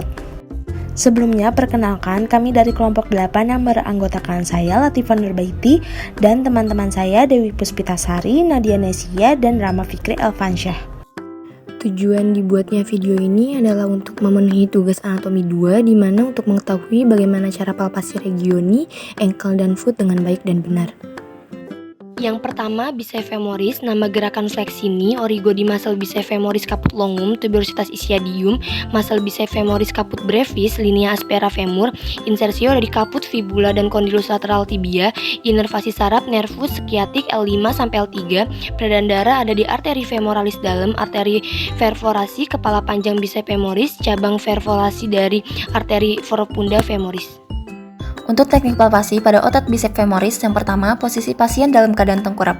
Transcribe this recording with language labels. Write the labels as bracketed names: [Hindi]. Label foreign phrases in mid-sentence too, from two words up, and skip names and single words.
[Indonesian] Sebelumnya, perkenalkan kami dari kelompok 8 yang beranggotakan saya Latifah Nurbaiti dan teman-teman saya Dewi Puspitasari, Nadia Nesia, dan Rama Fikri Elfansyah. Tujuan dibuatnya video ini adalah untuk memenuhi tugas anatomi 2, di mana untuk mengetahui bagaimana cara palpasi regioni, ankle, dan foot dengan baik dan benar. Yang pertama, biceps femoris. Nama gerakan fleksini, origo di muscle biceps femoris caput longum, tuberositas ischiadium, muscle biceps femoris caput brevis, linea aspera femur, insersio dari caput fibula dan condylus lateral tibia, inervasi saraf nervus sciatic L5 sampai L3, peredaran darah ada di arteri femoralis dalam, arteri perforasi kepala panjang biceps femoris, cabang perforasi dari arteri profunda femoris. Untuk teknik palpasi pada otot biceps femoris, yang pertama, posisi pasien dalam keadaan tengkurap.